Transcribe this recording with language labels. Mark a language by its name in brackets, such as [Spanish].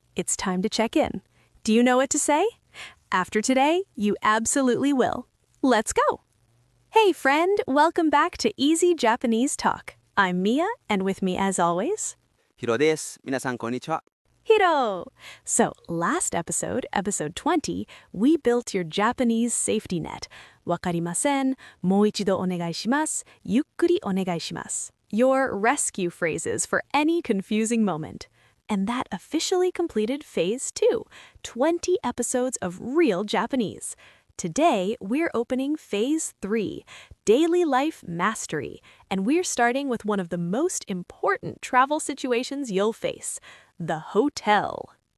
[English] It's time to check in. Do you know what to say? After today, you absolutely will. Let's go. Hey friend, welcome back to Easy Japanese Talk. I'm Mia, and with me as always, [Japanese] ヒロです。皆さんこんにちは。 [English] Hiro. So last episode, episode 20, we built your Japanese safety net. [Japanese] わかりません。もう一度お願いします。ゆっくりお願いします。 [English] Your rescue phrases for any confusing moment. And that officially completed phase 2, 20 episodes of real Japanese. Today, we're opening phase 3, daily life mastery, and we're starting with one of the most important travel situations you'll face, the hotel.